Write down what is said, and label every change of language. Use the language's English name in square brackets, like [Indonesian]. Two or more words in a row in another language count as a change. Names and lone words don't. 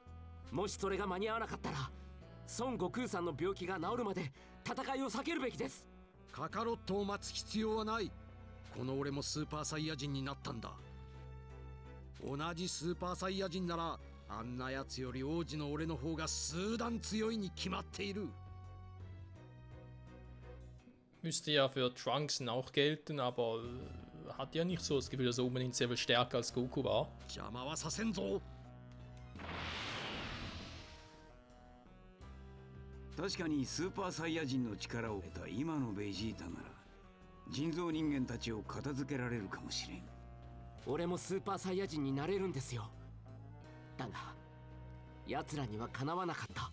[Japanese] もしそれが間に合わなかったら孫悟空さんの病気が治るまで戦いを避けるべきです。カカロットを待つ必要はない。この俺もスーパーサイヤ人になったんだ。同じスーパーサイヤ人ならあんなやつより王子の俺の方が数段強いに決まっている。 [German] Müsste ja für Trunks auch gelten, aber hat ja nicht so das Gefühl, dass er unbedingt sehr viel stärker als Goku war. [Japanese] 邪魔はさせんぞ。確かにスーパーサイヤ人の力を得た今のベジータなら人造人間たちを片付けられるかもしれん。俺もスーパーサイヤ人になれるんですよ。だが奴らにはかなわなかった。